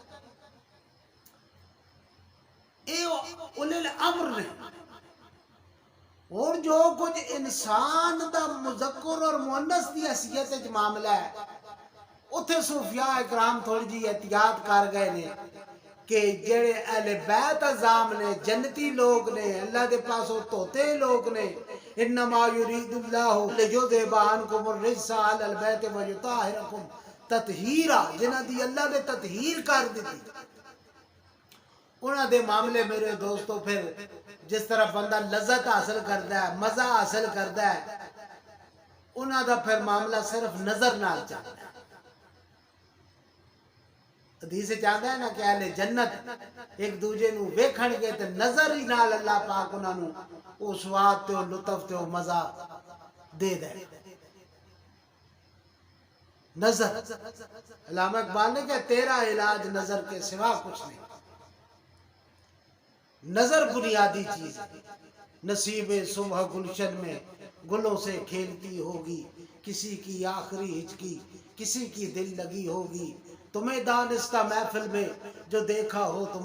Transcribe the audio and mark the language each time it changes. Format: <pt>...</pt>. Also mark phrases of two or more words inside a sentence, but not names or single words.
<pa>اے اولی الامر نے، اور جو کچھ انسان دا مذکر اور مؤنث دی حیثیت وچ معاملہ ہے، اتھے صوفیاء اکرام تھوڑی جی احتیاط کر گئے نے کہ جڑے اہل بیت عظام نے، جنتی لوگ نے، اللہ دے پاسوں توتے لوگ نے،</pa> <ar>انما یرید اللہ لیذھب عنکم الرجس اہل البیت ویطہرکم تطہیرا،</ar> <pa>جنہاں دی اللہ نے تطہیر کر دیتی، انہاں دے معاملے میرے دوستو پھر جس طرح بندہ</pa> <ur>لذت حاصل کرتا ہے، مزہ حاصل کرتا ہے،</ur> <pa>انہاں دا پھر معاملہ صرف نظر نال چلتا ہے۔</pa> <ur>حدیث چاہتا ہے نا کہ</ur> <pa>اہل جنت ایک دوجے نو ویکھن گے تے نظر ہی نال اللہ پاک انہاں نو او سواد تے او لطف تے او مزہ دے دے۔</pa> <ur>نظر، علامہ اقبال نے کہا تیرا علاج نظر کے سوا کچھ نہیں، نظر بنیادی چیز ہے۔ نصیب صبح گلشن میں گلوں سے کھیلتی ہوگی، کسی کی آخری ہچکی کسی کی دل لگی ہوگی، تمہیں دانستہ محفل میں جو دیکھا ہو تو</ur>